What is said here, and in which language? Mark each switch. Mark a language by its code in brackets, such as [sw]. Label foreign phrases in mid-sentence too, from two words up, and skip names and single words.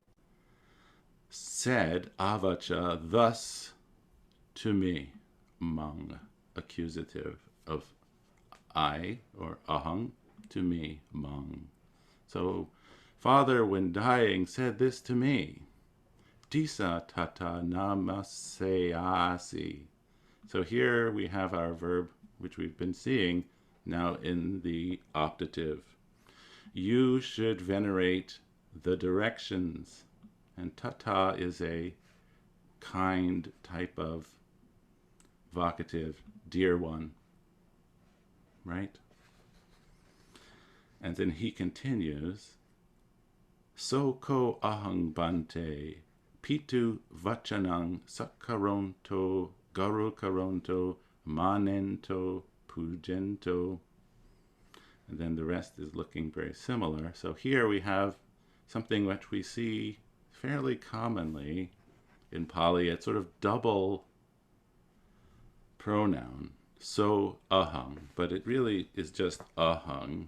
[en] said avacha thus to me, mang, accusative of I, or ahang, to me, mang. So, father, when dying, said this to me, [pi] disa tata namaseyasi. [en] So here we have our verb, which we've been seeing, now in the optative. You should venerate the directions. And tata is a kind type of vocative, dear one, right? And then he continues, [pi] so ko ahang bante, pitu vachanang sakaronto, garu karonto, manento, pujento. [en] And then the rest is looking very similar. So here we have something which we see fairly commonly in Pali. It's sort of double pronoun, so ahang, but it really is just ahang.